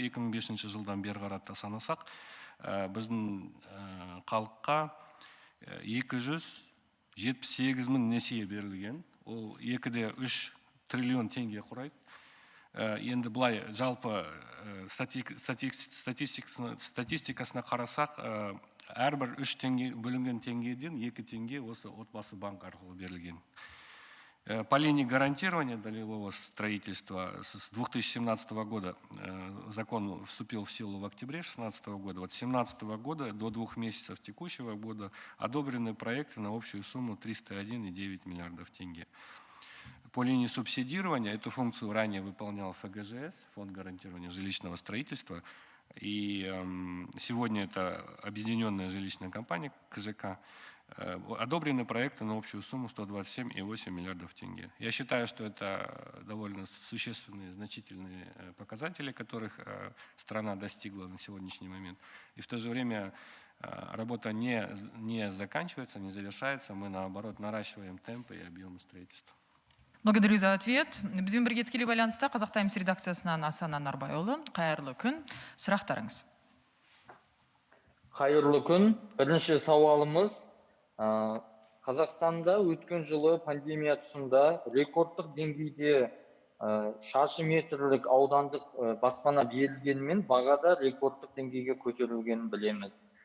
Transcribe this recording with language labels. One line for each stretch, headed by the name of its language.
Kazakh: 2005 жылдан бері қарата санасақ, біздің халыққа 278 мың несие берілген. Ол 2-де 3 триллион теңге құрайды. Енді бұлай жалпы статистикасына қарасақ, әрбір 3 теңге бөлінген теңгеден 2 теңге осы отбасы банк арқылы берілген.
Russian: По линии гарантирования долевого строительства с 2017 года закон вступил в силу в октябре 2016 года. Вот с 2017 года до 2 месяцев текущего года одобрены проекты на общую сумму 301,9 миллиардов тенге. По линии субсидирования эту функцию ранее выполнял ФГЖС, Фонд гарантирования жилищного строительства. И сегодня это объединенная жилищная компания КЖК. Одобрены проекты на общую сумму 127,8 миллиардов тенге. Я считаю, что это довольно существенные, значительные показатели, которых страна достигла на сегодняшний момент. И в то же время работа не заканчивается, не завершается. Мы, наоборот, наращиваем темпы и объемы строительства. Благодарю за ответ.
Kazakh: Бізбен бірге тікелей байланыста Қазақ Таймс редакциясынан Асан Анарбайұлы. Қайырлы күн. Сұрақтарыңыз. Қайырлы күн. Бірінші сауалымыз, Қазақстанда өткен жылы пандемия тұсында рекордтық деңгейде шаршы метрлік аудандық баспана берілгенімен бағада рекордтық деңгейге көтерілгенін білеміз.